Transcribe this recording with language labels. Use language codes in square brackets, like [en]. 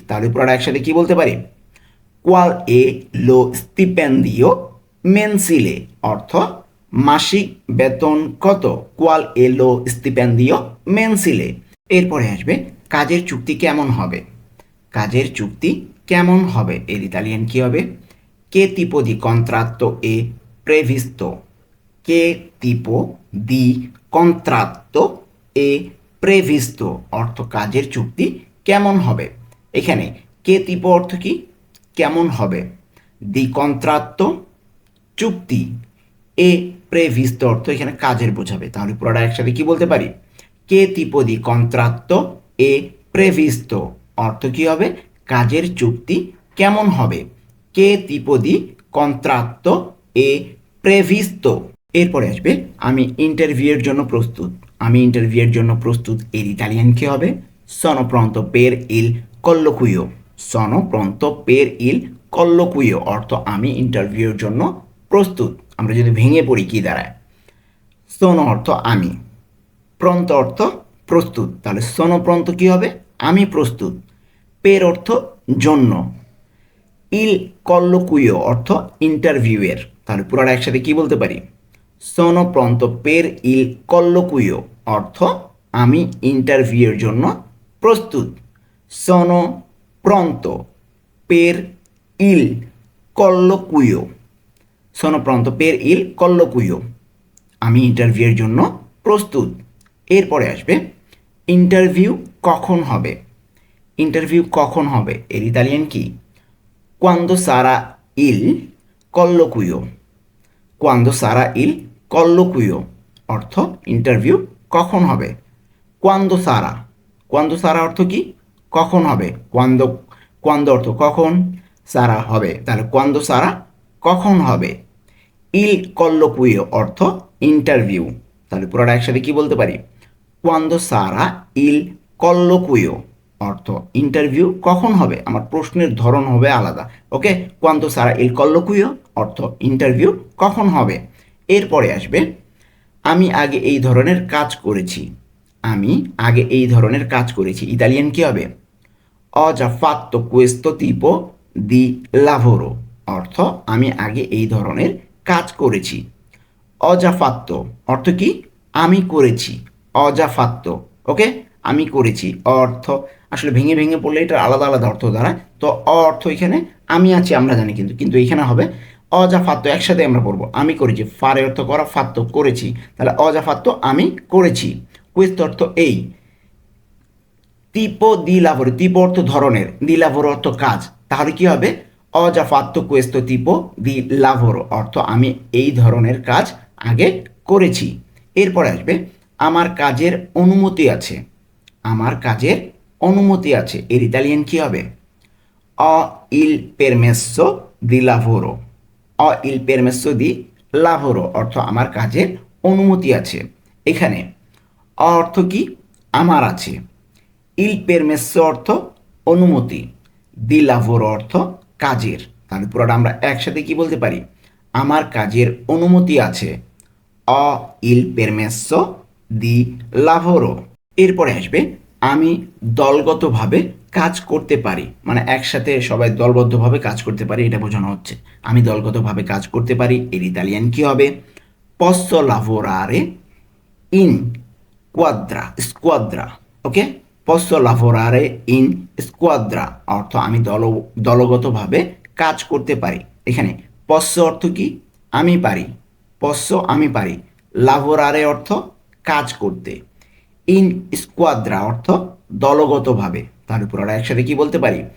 [bn] তাহলে পুরোটা একসাথে কি বলতে পারি? [it] কোয়াল এ লো স্টিপেন্ডিও মেনসিলে [bn] অর্থ মাসিক বেতন কত। [it] কোয়াল এ লো স্টিপেন্ডিও মেনসিলে। [bn] এরপরে আসবে কাজের চুক্তি কেমন হবে। কাজের চুক্তি কেমন হবে, এর ইতালিয়ান কী হবে? [it] কে tipo di contratto è previsto, কে tipo di contratto è previsto [bn] অর্থ কাজের চুক্তি কেমন হবে। এখানে [it] কে tipo [bn] অর্থ কি? কেমন হবে। [it] দি contratto [bn] চুক্তি, [it] এ previsto [bn] অর্থ এখানে কাজের বোঝাবে। তাহলে পুরোটা একসাথে কি বলতে পারি? [it] কে tipo di contratto è previsto [bn] অর্থ কি হবে? কাজের চুক্তি কেমন হবে। [it] কে tipo di contratto è previsto। [bn] এরপরে আসবে আমি ইন্টারভিউয়ের জন্য প্রস্তুত, আমি ইন্টারভিউয়ের জন্য প্রস্তুত, এর ইতালিয়ান কী হবে? [it] sono pronto per il colloquio, sono pronto per il colloquio [bn] অর্থ আমি ইন্টারভিউয়ের জন্য প্রস্তুত। আমরা যদি ভেঙে পড়ি কি দাঁড়ায়? sono অর্থ আমি, প্রন্ত অর্থ প্রস্তুত। তাহলে [it] sono pronto [bn] কী হবে? আমি প্রস্তুত। পের অর্থ জন্য, [it] ইল কল্লোকুইও [bn] অর্থ ইন্টারভিউয়ের। তাহলে পুরোটা একসাথে কি বলতে পারি? [it] sono pronto per il colloquio [bn] অর্থ আমি ইন্টারভিউয়ের জন্য প্রস্তুত। [it] sono pronto per il colloquio, sono pronto per il colloquio [bn] আমি ইন্টারভিউয়ের জন্য প্রস্তুত। এরপরে আসবে ইন্টারভিউ কখন হবে। ইন্টারভিউ কখন হবে, এর ইতালিয়ান কি? [it] quando sarà il colloquio, [bn] quando sarà il colloquio অর্থ ইন্টারভিউ কখন হবে। [it] quando sarà, quando sarà [bn] অর্থ কি? কখন হবে। quando, quando অর্থ কখন, সারা হবে। তাহলে [it] quando sarà [bn] কখন হবে। [it] il colloquio [bn] অর্থ ইন্টারভিউ। তাহলে পুরোটা একসাথে কি বলতে পারি? [it] quando sarà il colloquio [bn] অর্থ ইন্টারভিউ কখন হবে। আমার প্রশ্নের ধরন হবে আলাদা, ওকে। [it] quando sarà il colloquio [bn] অর্থ ইন্টারভিউ কখন হবে। এরপরে আসবে আমি আগে এই ধরনের কাজ করেছি, আমি আগে এই ধরনের কাজ করেছি, ইতালিয়ান কী হবে? [it] Ho già fatto questo tipo di lavoro [bn] অর্থ আমি আগে এই ধরনের কাজ করেছি। [it] Ho già fatto [bn] অর্থ কি? আমি করেছি। [it] Ho già fatto [bn] ওকে, আমি করেছি অর্থ আসলে ভেঙে ভেঙে পড়লে এটা আলাদা আলাদা অর্থ দাঁড়ায়। তো অর্থ এখানে আমি আছি আমরা জানি, কিন্তু কিন্তু এখানে হবে [it] Ho già fatto, [bn] একসাথে আমরা পড়বো আমি করেছি, ফারে অর্থ করা, fatto করেছি, তাহলে Ho già fatto আমি করেছি। questo অর্থ এই, [it] tipo di lavoro, [bn] tipo অর্থ ধরনের, di lavoro অর্থ কাজ, তাহলে কি হবে? [it] Ho già fatto questo tipo di lavoro [bn] অর্থ আমি এই ধরনের কাজ আগে করেছি। এরপরে আসবে আমার কাজের অনুমতি আছে। আমার কাজের অনুমতি আছে, এর ইতালিয়ান কি হবে? [it] Ho il permesso di lavoro। Ho il permesso di lavoro [bn] অর্থ আমার কাজের অনুমতি আছে। এখানে অর্থ কি? আমার আছে। [it] ইল পেরমেসো [bn] অর্থ অনুমতি, [it] দি লাভোর [bn] অর্থ কাজের, তাহলে পুরোটা আমরা একসাথে কি বলতে পারি? আমার কাজের অনুমতি আছে। [it] অ ইল পেরমেসো দি লাভোরো। [bn] এরপরে আসবে আমি দলগতভাবে কাজ করতে পারি, মানে একসাথে সবাই দলবদ্ধভাবে কাজ করতে পারি এটা বোঝানো হচ্ছে। আমি দলগতভাবে কাজ করতে পারি, এর ইতালিয়ান কি হবে? [it] posso lavorare in squadra, ok? Posso lavorare in squadra [bn] অর্থ আমি দলগতভাবে কাজ করতে পারি। এখানে posso অর্থ কি? আমি পারি, posso আমি পারি, lavorare অর্থ কাজ করতে, [it] ইন স্কোয়াদ্রা [bn] অর্থ দলগতভাবে, তাহলে পুরোটা একসাথে কি বলতে পারি?